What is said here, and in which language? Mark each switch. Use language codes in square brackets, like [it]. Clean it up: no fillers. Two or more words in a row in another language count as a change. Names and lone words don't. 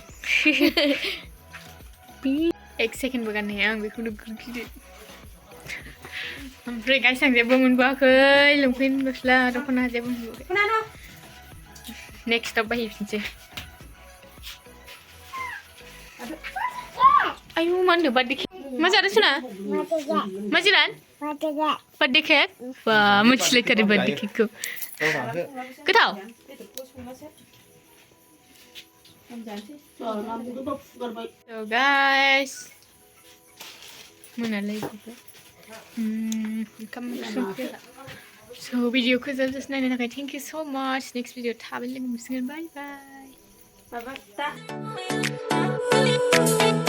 [brx] 1 सेकेन्डबो गाननो हाया आं बेखौनो गिदिर ओमफ्राय गाइस आं जेबो मोनबोआखै लंपेन्ट गस्ला दख'ना जेबो मोनबोआखै नेक्स्टआव बायहैफिनसै आयु मा होनदों [en] birthday cake [brx] मा जादों सना मा जिराद [en] birthday cake [brx] बा मोनथिलायथारो बार्थडे केकखौ गोथाव [en] So guys so video ko just nahin thank you so much next video bye bye